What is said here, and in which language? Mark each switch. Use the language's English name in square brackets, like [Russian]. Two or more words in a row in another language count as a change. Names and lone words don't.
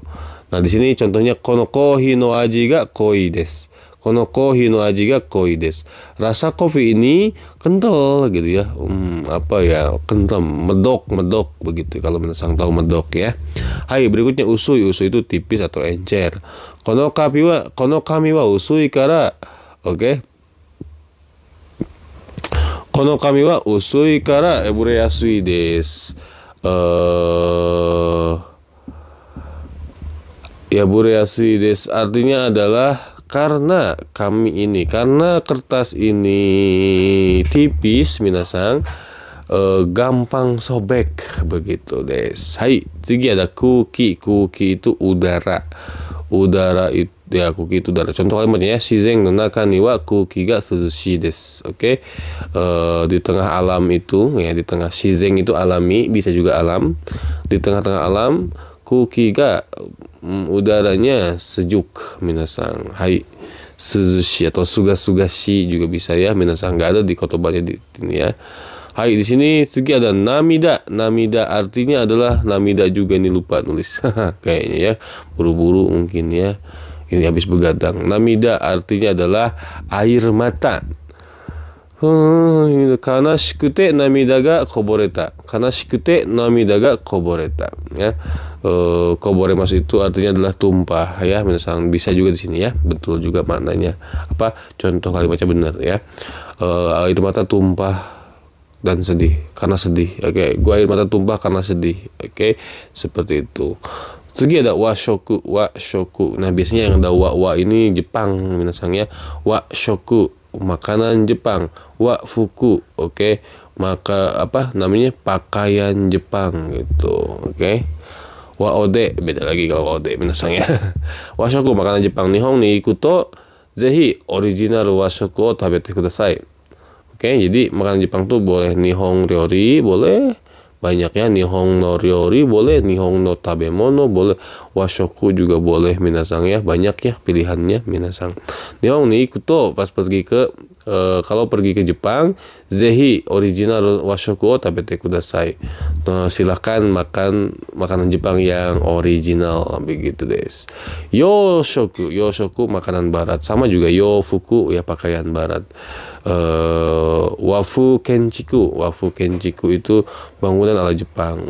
[Indonesian] Nah, di sini contohnya [Japanese] この コーヒー の 味 が 濃い です. この コーヒー の 味 が 濃い です. [Indonesian] Rasa kopi ini kental gitu ya. Apa ya? Kental, medok begitu kalau minasang tahu medok ya. Hai, berikutnya usui. Usui itu tipis atau encer. [Japanese] この 紙 は 薄い から. Oke. この 紙 は 薄い から 破れやすい です. [Indonesian] Ya [Japanese] 破れやすい です [Indonesian] artinya adalah karena karena kertas ini tipis, minasang, gampang sobek begitu desu. Hai, tsugi ada kuki. Kuki itu udara. Udara itu ya, kuki itu udara. Contoh kalimatnya ya, [Japanese] 自然 の 中 に は 空気 が 涼しい です. [Indonesian] Oke. Di tengah alam itu ya, di tengah shizen itu alami, bisa juga alam. Di tengah-tengah alam, [Japanese] 空気 が [Indonesian] udaranya sejuk, minasang. Hai. Suzushi atau suga-sugashi juga bisa ya, minasang. Enggak ada di kotobannya di sini ya. Hai, di sini tsugi ada namida. Namida artinya adalah namida juga, nih lupa nulis. Kayaknya ya, buru-buru mungkin ya. Ini habis begadang. Namida artinya adalah air mata. [Japanese] 悲しくて 涙 が こぼれた. 悲しくて 涙 が こぼれた. [Indonesian] Ya. Koboremas itu artinya adalah tumpah ya. Misalnya bisa juga di sini ya. Betul juga maknanya. Apa? Contoh kalimatnya benar ya. Air mata tumpah dan sedih, karena sedih. Oke, gua air mata tumpah karena sedih. Oke, seperti itu. Segi ada washoku. Nah, biasanya yang ada wa ini Jepang, minasangnya. Washoku, makanan Jepang. Wa fuku, oke. Maka apa namanya? Pakaian Jepang gitu. Oke. Wa ode, beda lagi kalau wa ode, minasangnya. Washoku, makanan Jepang. [Japanese] 日本 に 行くと ぜひ オリジナル 和食 を 食べて ください. [Indonesian] Oke, jadi makanan Jepang tuh boleh [Japanese] 日本 料理, [Indonesian] boleh banyak ya, [Japanese] 日本 の 料理 [Indonesian] boleh, [Japanese] 日本 の 食べ物 [Indonesian] boleh, washoku juga boleh, minasang ya, banyak ya pilihannya, minasang. [Japanese] 日本 に 行くと, [Indonesian] pas pergi ke kalau pergi ke Jepang, [Japanese] ぜひ オリジナル 和食 を 食べて ください. [Indonesian] Nah, silakan makan makanan Jepang yang original, begitu des. Yoshoku makanan barat, sama juga yofuku ya, pakaian barat. [Japanese] 和風 建築 [Indonesian] itu bangunan ala Jepang.